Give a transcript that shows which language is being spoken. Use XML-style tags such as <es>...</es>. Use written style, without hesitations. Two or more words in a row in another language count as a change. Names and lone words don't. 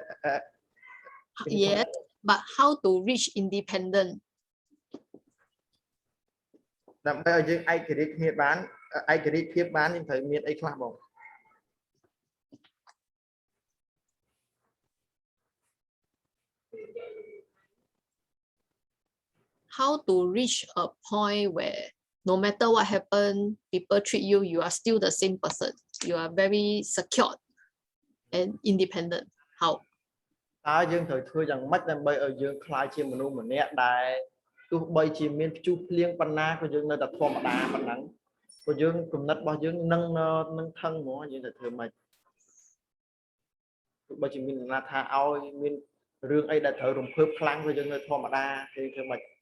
<en>yes but how to reach independent</en> <km>ដើម្បីឲ្យយើងឯករាជ្យគ្នាបានឯករាជ្យភាពបានយើងត្រូវមានអីខ្លះបង</km> <en>how to reach a point where no matter what happen people treat you you are still the same person you are very secure and independent how</en> <km>តើយើងត្រូវធ្វើយ៉ាងម៉េចដើម្បីឲ្យយើងខ្លាយជាមនុស្សម្នាក់ដែលទោះបីជាមានព្យុះភ្លៀងប៉ុណ្ណាក៏យើងនៅតែធម្មតាប៉ុណ្ណឹងព្រោះយើងគំនិតរបស់យើងនឹងថឹងហ្មងយើងត្រូវធ្វើម៉េច ទោះបីជាមានអ្នកថាឲ្យមានរឿងអីដែលត្រូវរំភើបខ្លាំងក៏យើងនៅធម្មតាគឺធ្វើម៉េច</km>